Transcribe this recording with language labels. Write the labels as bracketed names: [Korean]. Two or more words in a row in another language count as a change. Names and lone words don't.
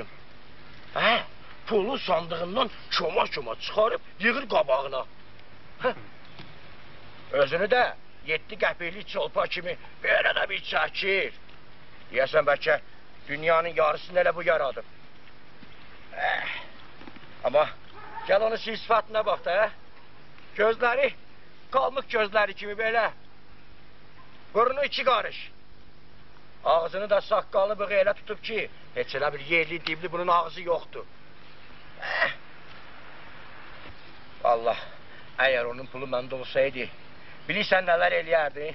[Azerbaijani] Pulu sandığından çoma çıxarıb yığır qabağına. Özünü də 7 qəpiklik çolpa kimi belə də bir çəkir. Deyəsən bəlkə dünyanın yarısını elə bu yaradıb. [Turkish] Ama gel onun sifatına bak da. Gözleri kalmık gözleri kimi belə. [Azerbaijani] Burnu 2 qarış. Ağzını da saqqalı bığı elə tutub ki, heç elə bir yerli dibli bunun ağzı yoxdur. Allah, əgər onun pulu məndə olsaydı, bilirsən nələr eləyərdi?